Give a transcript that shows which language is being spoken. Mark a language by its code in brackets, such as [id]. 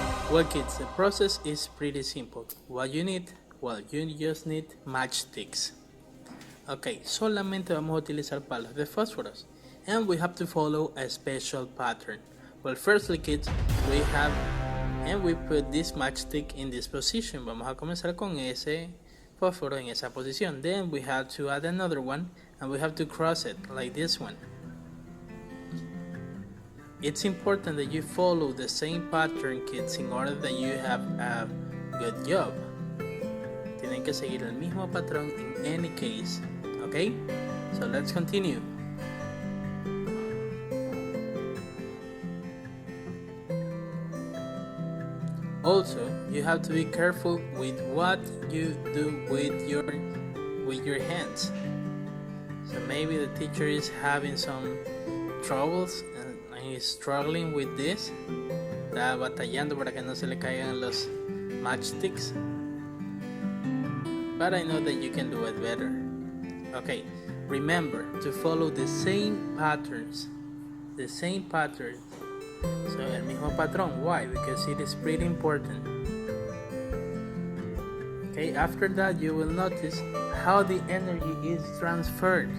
[en] Well, kids, the process is pretty simple. What you need Well, you just need matchsticks. [es] Okay, solamente vamos a utilizar palos de fósforos. [en] And we have to follow a special pattern. Well, firstly, kids, we put this matchstick in this position. [es] Vamos a comenzar con ese fósforo en esa posición. [en] Then we have to add another one, and we have to cross it like this one. It's important that you follow the same pattern, kids, in order that you have a good job. [es] Tienen que seguir el mismo patrón [en] in any case. Okay? So let's continue. Also, you have to be careful with what you do with your hands. So maybe the teacher is having some troubles and is struggling with this. [es] Está batallando para que no se le caigan los matchsticks. [en] But I know that you can do it better. Okay, remember to follow the same patterns. The same patterns. So, [es] el mismo patrón. [en] Why? Because it is pretty important. Okay, after that you will notice how the energy is transferred.